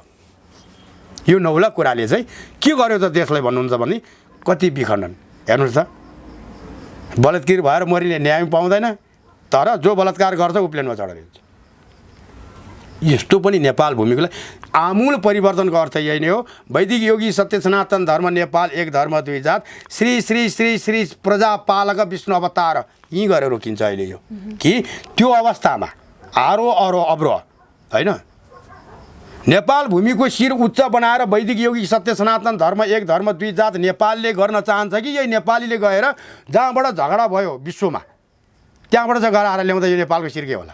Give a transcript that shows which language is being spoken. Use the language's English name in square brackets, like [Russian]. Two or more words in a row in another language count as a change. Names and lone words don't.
[Nepali] यो नौला कुराले चाहिँ के गर्यो त देशलाई भन्नुहुन्छ भने कति विखण्डन। हेर्नुहोस् त बलात्कृत भएर मरिने न्याय पाउँदैन, तर जो बलात्कार गर्छ ऊ प्लेनमा चढेर हिँड्छ। यस्तो पनि नेपाल भूमिकोलाई आमूल परिवर्तनको अर्थ यही नै हो। वैदिक योगी सत्य सनातन धर्म नेपाल एक धर्म दुई जात श्री श्री श्री श्री प्रजापालक विष्णु अवतार यहीँ गरेर रोकिन्छ अहिले यो कि त्यो अवस्थामा आरो अरो अब्रो होइन। नेपाल भूमिको शिर उच्च बनाएर वैदिक योगी सत्य सनातन धर्म एक धर्म दुई जात नेपालले गर्न चाहन्छ कि यही नेपालीले गएर जहाँबाट झगडा भयो विश्वमा त्यहाँबाट चाहिँ गराएर ल्याउँदा यो नेपालको शिर के होला?